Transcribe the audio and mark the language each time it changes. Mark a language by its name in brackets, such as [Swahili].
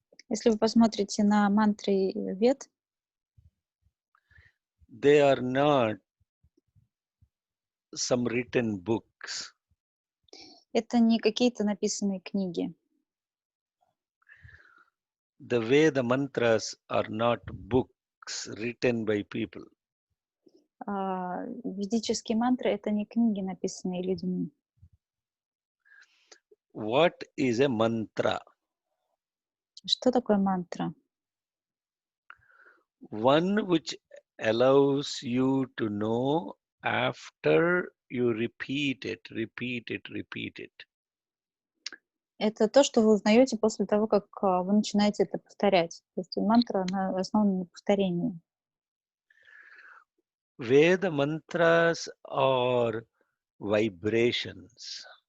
[Russian] если вы посмотрите на мантры Вед, [English] they are not some written books. [Russian] это не какие-то написанные книги. [English] The Veda mantras are not books written by people. [Russian] Ведические мантры — это не книги, написанные людьми. [English] What is a mantra? [Russian] Что такое мантра? [English] one which allows you to know after you repeat it, repeat it, repeat it. [Russian] Это то, что вы узнаете после того, как вы начинаете это повторять. То есть мантра, она основана на повторении. [English] Veda mantras are vibrations.